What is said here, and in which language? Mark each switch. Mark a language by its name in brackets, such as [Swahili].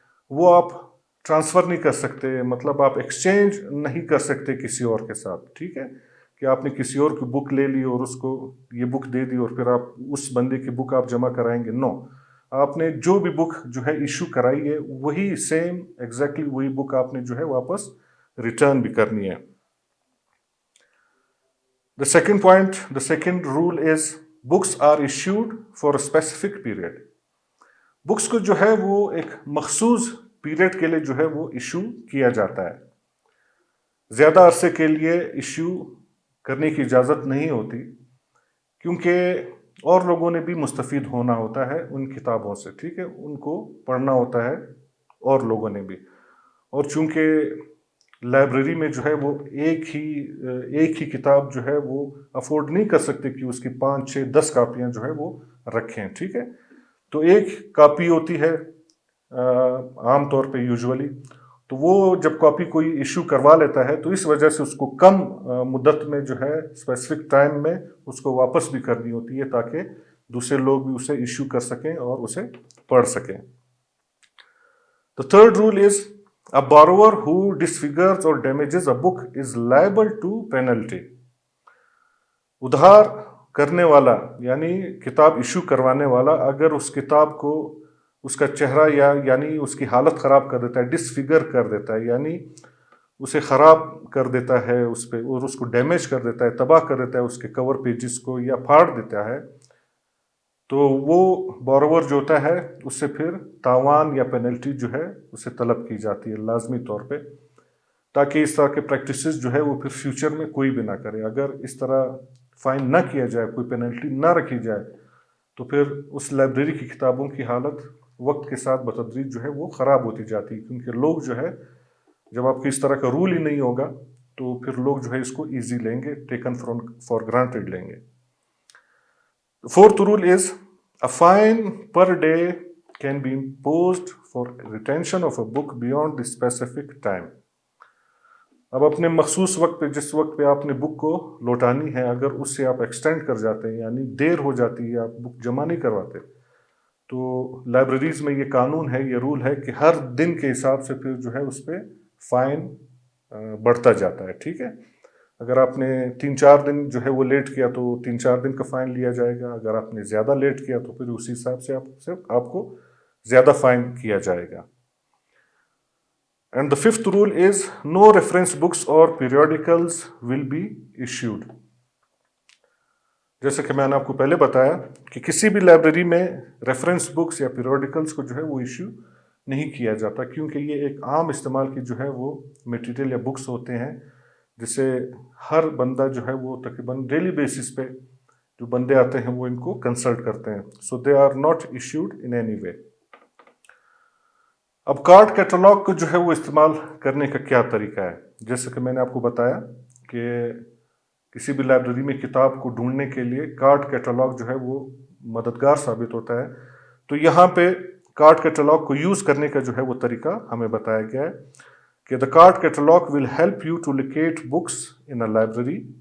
[Urdu] وہ آپ ٹرانسفر نہیں کر سکتے، مطلب آپ ایکسچینج نہیں کر سکتے کسی اور کے ساتھ، ٹھیک ہے، کہ آپ نے کسی اور کی بک لے لی اور اس کو یہ بک دے دی اور پھر آپ اس بندے کی بک آپ جمع کرائیں گے، نو، آپ نے جو بھی بک جو ہے ایشو کرائی ہے وہی سیم ایگزیکٹلی وہی بک آپ نے جو ہے واپس ریٹرن بھی کرنی ہے. [English] The second point, the second rule is books are issued for a specific period. [Urdu] Books کو جو ہے وہ ایک مخصوص پیریڈ کے لیے جو ہے وہ ایشو کیا جاتا ہے. زیادہ عرصے کے لیے ایشو کرنے کی اجازت نہیں ہوتی، کیونکہ اور لوگوں نے بھی مستفید ہونا ہوتا ہے ان کتابوں سے، ٹھیک ہے، ان کو پڑھنا ہوتا ہے اور لوگوں نے بھی. اور چونکہ لائبریری میں جو ہے وہ ایک ہی کتاب جو ہے وہ افورڈ نہیں کر سکتے کہ اس کی 5 6 10 کاپیاں جو ہے وہ رکھیں، ٹھیک ہے، تو ایک کاپی ہوتی ہے عام طور پہ یوزولی، تو وہ جب کاپی کوئی ایشو کروا لیتا ہے تو اس وجہ سے اس کو کم مدت میں جو ہے اسپیسیفک ٹائم میں اس کو واپس بھی کرنی ہوتی ہے تاکہ دوسرے لوگ بھی اسے ایشو کر سکیں اور اسے پڑھ سکیں. The third rule is a borrower who disfigures or damages a book is liable to penalty. ادھار کرنے والا یعنی کتاب ایشو کروانے والا اگر اس کتاب کو اس کا چہرہ یعنی اس کی حالت خراب کر دیتا ہے، ڈسفگر کر دیتا ہے، یعنی اسے خراب کر دیتا ہے اس پہ اور اس کو ڈیمیج کر دیتا ہے، تباہ کر دیتا ہے اس کے کور پیجز کو یا پھاڑ دیتا ہے، تو وہ بورور جو ہوتا ہے اس سے پھر تاوان یا پینلٹی جو ہے اسے طلب کی جاتی ہے لازمی طور پہ، تاکہ اس طرح کے پریکٹسز جو ہے وہ پھر فیوچر میں کوئی بھی نہ کرے. اگر اس طرح فائن نہ کیا جائے، کوئی پینلٹی نہ رکھی جائے، تو پھر اس لائبریری کی کتابوں کی حالت وقت کے ساتھ بتدریج جو ہے وہ خراب ہوتی جاتی ہے، کیونکہ لوگ جو ہے جب آپ کو اس طرح کا رول ہی نہیں ہوگا تو پھر لوگ جو ہے اس کو ایزی لیں گے، ٹیکن فار گرانٹیڈ لیں گے. [English] Fourth rule is a fine per day can be imposed for retention of a book beyond the specific time. [Urdu] اب اپنے مخصوص وقت پہ، جس وقت پہ آپ نے بک کو لوٹانی ہے، اگر اس سے آپ ایکسٹینڈ کر جاتے ہیں یعنی دیر ہو جاتی ہے، آپ بک جمع نہیں کرواتے، تو لائبریریز میں یہ قانون ہے، یہ رول ہے کہ ہر دن کے حساب سے پھر جو ہے اس پہ فائن بڑھتا جاتا ہے، ٹھیک ہے. اگر آپ نے 3 4 دن جو ہے وہ لیٹ کیا تو 3 4 دن کا فائن لیا جائے گا، اگر آپ نے زیادہ لیٹ کیا تو پھر اسی حساب سے آپ کو زیادہ فائن کیا جائے گا. [English] And the fifth rule is no reference books or periodicals will be issued. [Urdu] جیسے کہ میں نے آپ کو پہلے بتایا کہ کسی بھی لائبریری میں ریفرنس بکس یا پیریوڈیکلس کو جو ہے وہ ایشو نہیں کیا جاتا، کیونکہ یہ ایک عام استعمال کی جو ہے وہ میٹیریل یا بکس ہوتے ہیں جسے ہر بندہ جو ہے وہ تقریباً ڈیلی بیسس پہ جو بندے آتے ہیں وہ ان کو کنسلٹ کرتے ہیں. [English] So they are not issued in any way. [Urdu] اب کارڈ کیٹلاگ کو جو ہے وہ استعمال کرنے کا کیا طریقہ ہے؟ جیسے کہ میں نے آپ کو بتایا کہ کسی بھی لائبریری میں کتاب کو ڈھونڈنے کے لیے کارڈ کیٹلاگ جو ہے وہ مددگار ثابت ہوتا ہے. تو یہاں پہ کارڈ کیٹلاگ کو یوز کرنے کا جو ہے وہ طریقہ ہمیں بتایا گیا ہے کہ [English] the card catalog will help you to locate books in a library.